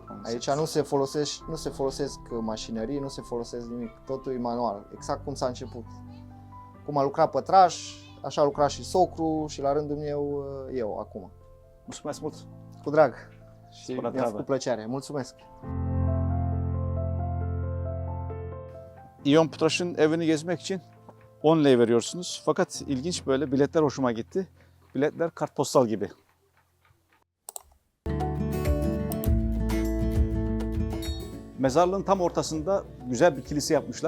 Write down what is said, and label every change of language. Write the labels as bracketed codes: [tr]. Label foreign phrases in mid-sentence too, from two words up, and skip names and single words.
[ro] Aici nu se folosesc mașinării, nu se folosesc nimic. Totul e manual, exact cum s-a început. Cum a lucrat pătraș, așa a lucrat și socru și la rândul meu eu acum. Mulțumesc mult! Cu drag! Și Bună mi-a treabă. făcut plăcere. Mulțumesc! [tr] İyon Pıtraş'ın evini gezmek için 10 lei veriyorsunuz. Fakat ilginç, böyle biletler hoşuma gitti. Biletler kartpostal gibi. Mezarlığın tam ortasında güzel bir kilise yapmışlar.